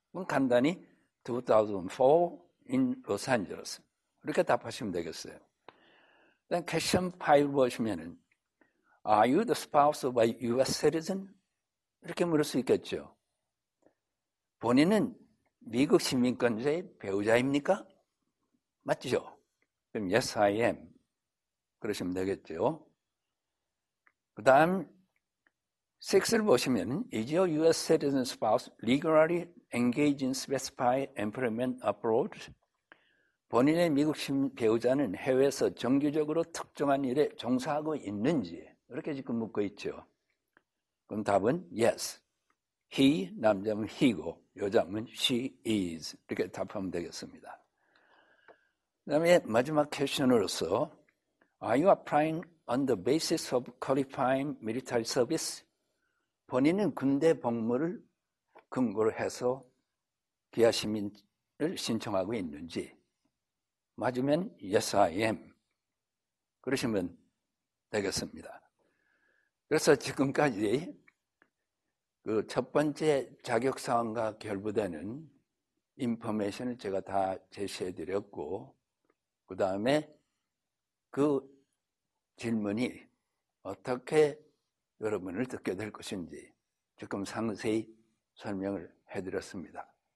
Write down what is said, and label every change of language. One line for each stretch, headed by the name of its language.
Korean: 그럼 간단히
English: 2004 in Los Angeles.
Korean: 이렇게 답하시면 되겠어요.
English: then question 5
Korean: 보시면은
English: Are you the spouse of a U.S.
Korean: citizen? 이렇게 물을 수 있겠죠. 본인은 미국 시민권자의 배우자입니까? 맞죠? 그럼
English: Yes, I am.
Korean: 그러시면 되겠죠. 그 다음 6를 보시면
English: Is your U.S. citizen spouse legally engaged in specified employment abroad?
Korean: 본인의 미국 시민 배우자는 해외에서 정기적으로 특정한 일에 종사하고 있는지 이렇게 지금 묻고 있죠. 그럼 답은 Yes. He, 남자면 he고 여자면
English: she is.
Korean: 이렇게 답하면 되겠습니다. 그 다음에 마지막 퀘션으로서
English: Are you applying on the basis of qualifying military service?
Korean: 본인은 군대 복무를 근거로 해서 기아 시민을 신청하고 있는지 맞으면
English: Yes, I am.
Korean: 그러시면 되겠습니다. 그래서 지금까지 그 첫 번째 자격사항과 결부되는 인포메이션을 제가 다 제시해 드렸고 그 다음에 그 질문이 어떻게 여러분을 듣게 될 것인지 조금 상세히 설명을 해드렸습니다.